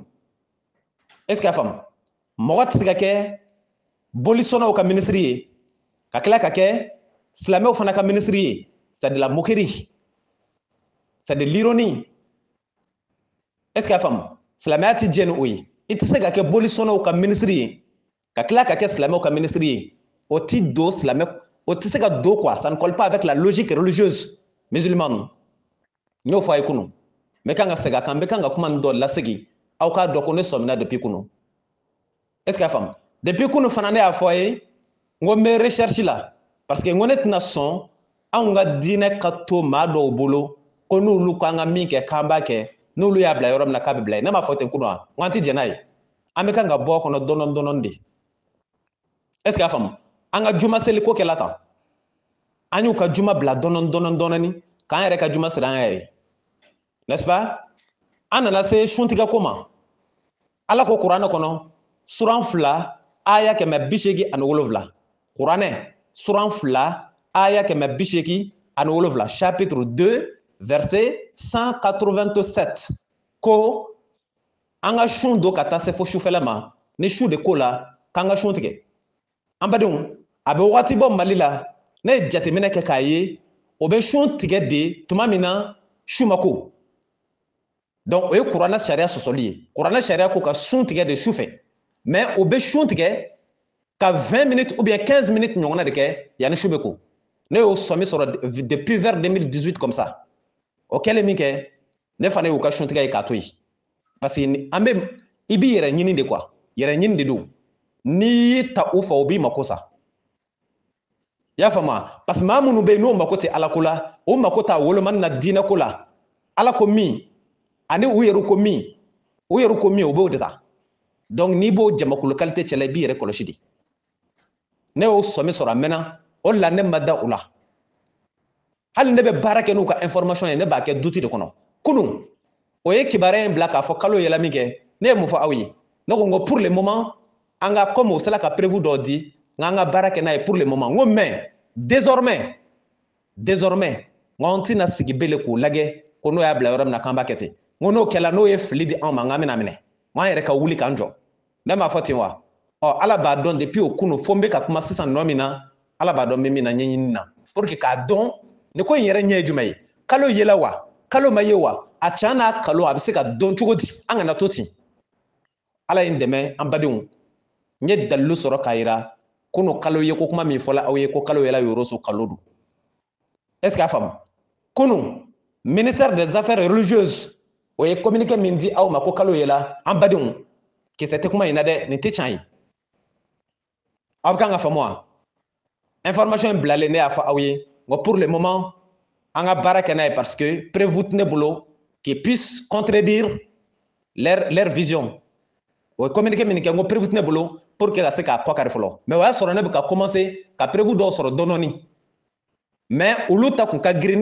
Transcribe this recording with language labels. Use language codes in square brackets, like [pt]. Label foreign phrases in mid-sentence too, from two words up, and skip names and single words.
[fr] Est-ce que [bm] a faamu? Mɔgɔ tɛ se ka kɛ bolisɔnnaw ka ministre ye ka tila ka kɛ silamɛw fana ka ministre ye, [fr] c'est de la moquerie, c'est de l'ironie. Est-ce que [bm] a faamu? Silamɛya tɛ diɲɛ ni o ye. I tɛ se ka kɛ bolisɔnnaw ka ministre ye ka tila ka kɛ silamɛw ka ministre ye, o tɛ don silamɛ, o tɛ se ka don quoi, [fr] ça ne colle pas avec la logique religieuse musulmane. [bm] N y'o fɔ a ye kunun, n bɛ kan ka segin a kan, n bɛ kan ka kuma nin dɔ lasegin aw k'a dɔn ko ne sɔmina depuis kunun. [fr] Est-ce que [bm] a faamu? Depuis kunun fana ne y'a fɔ a ye n ko n bɛ recherche la [fr] parce que [bm] n ko ne tɛna sɔn anw ka diinɛ ka to maa dɔw bolo ko n'olu k'an ka min kɛ k'an b'a kɛ, n'olu y'a bila yɔrɔ min na k'a bɛ bila yen. Ne m'a fɔ ten kunun wa? N ko an tɛ jɛn n'a ye, an bɛ kan ka bɔ a kɔnɔ dɔɔni dɔɔni de. [fr] Est-ce que [bm] a faamu? An ka juma seli ko kɛla tan, an y'u ka juma bila dɔɔni dɔɔni k'an yɛrɛ ka juma siri an yɛrɛ, [fr] n'est-ce pas? [bm] An nana se suntigɛ ko ma. Ala ko kuranɛ kɔnɔ suran 2 aya 187, kuranɛ suran 2 aya 187, [fr] chapitre 2 verset 187 [bm] ko an ka sun don ka taa se fo sufɛla ma, ni su de ko la k'an ka sun tigɛ. An badenw a bɛ wagati bɔ Mali la ne ye jateminɛ kɛ k'a ye o bɛ sun tigɛ de tuma min na su ma ko. Donc o ye kuranɛ sariya sɔsɔli ye. Kuranɛ sariya ko ka sun tigɛ de su fɛ, mais o bɛ sun tigɛ ka [fr] 20 minutes ou bien 15 minutes [bm] ɲɔgɔnna de kɛ yanni su bɛ ko. Ne y'o sɔmi sɔrɔ [fr] depuis vers 2018 comme ça. [bm] O kɛlen min kɛ ne fana y'o ka sun tigɛ ye k'a to yen [fr] parce que [bm] an bɛ i b'i yɛrɛ ɲini de quoi, yɛrɛ ɲini de don. N'i y'i ta u fɛ o b'i mako sa. I y'a faamu wa? [fr] Parce que [bm] maa minnu bɛ yen n'o mako tɛ Ala ko la, o mako t'a wolomani na diinɛ ko la, Ala ko min ani u yɛrɛ ko min, o b'o de ta. Donc n'i b'o jamakulu qualité cɛla i b'i yɛrɛ kɔlɔsi de. Ne y'o sɔmi sɔrɔ a mɛnna, o de la ne ma da u la. Hali ne bɛ baara kɛ n'u ka information ye ne b'a kɛ duti de kɔnɔ. Kunun o ye kibaruya in bila k'a fɔ kalo yɛlɛ min kɛ, ne ye mun fɔ aw ye? Ne ko n ko [fr] pour le moment [bm] an ka comme o sera ka prévu dɔ di n k'an ka baara kɛ n'a ye [fr] pour le moment. [bm] N ko mais désormais n ko an tɛna sigi bele k'o lajɛ ko n'o y'a bila yɔrɔ min na k'an b'a kɛ ten. N ko n'o kɛla n'o ye fili di anw ma n k'an bɛna minɛ. N ko an yɛrɛ ka wuli k'an jɔ. Ne m'a fɔ ten wa? Ɔ Ala b'a dɔn depuis o kunun fo n bɛ ka kuma sisan nɔ min na, Ala b'a dɔn n bɛ min na ɲɛɲini na [fr] pour que [bm] k'a dɔn nin ko in yɛrɛ ɲɛ ye jumɛn ye? Kalo yela wa? Kalo ma ye wa? A can n'a kalo a bɛ se ka dɔn cogo di? An kana to ten. Ala ye n dɛmɛ an badenw. N ye dalilu sɔrɔ k'a yira kunun kalo ye ko kuma min fɔla aw ye ko kalo yɛla Yoroso kalo don. [fr] Est-ce que [bm] a faamu? Kunun [fr] ministère des affaires religieuses [bm] o ye communiqué min di aw ma ko kalo yela an badenw kisɛ tɛ kuma in na dɛ, nin tɛ tiɲɛ ye. aw kan ka famu information blale ne afa awye [fr] pour le moment [bm] anga baraka na [fr] parce que [bm] prévout ne bolo [fr] qui puisse contredire leur vision [bm] o communiquer minike ngo prévout ne bolo [fr] pour que la [bm] se ka kokari folo mais wa soro ne ka commencer ka prévout do soro dononi mais ulu ta kun ka girini